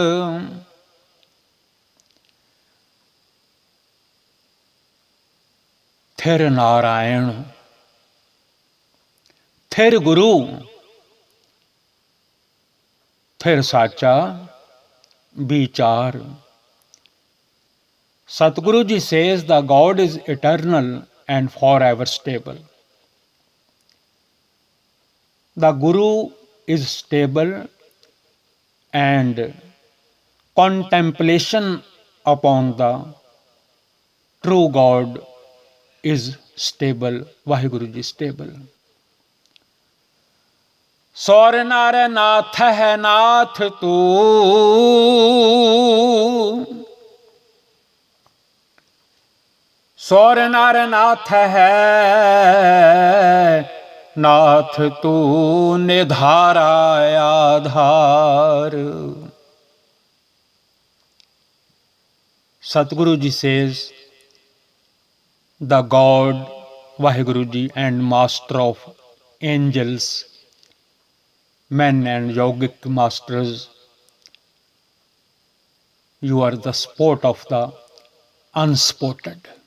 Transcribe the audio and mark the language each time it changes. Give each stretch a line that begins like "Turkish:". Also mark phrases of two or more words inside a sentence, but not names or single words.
Punjabi: ਥਿਰ ਨਾਰਾਇਣ ਥਿਰ ਗੁਰੂ ਥਿਰ ਸਾਚਾ ਵਿਚਾਰ।
English: Satguru ji says the God is eternal and forever stable. The Guru is stable and contemplation upon the true God is stable. Vaheguru ji stable.
Punjabi: ਸੌਰ ਨਰ ਨਾਥ ਹੈ ਨਾਥ ਤੂੰ ਸੌਰ ਨਰ ਨਾਥ ਹੈ ਨਾਥ ਤੂ ਨਿਧਾਰਾ ਆਧਾਰ.
English: Satguru ji says, the God, Vaheguru ji, and master of angels, men and yogic masters, you are the sport of the unspotted.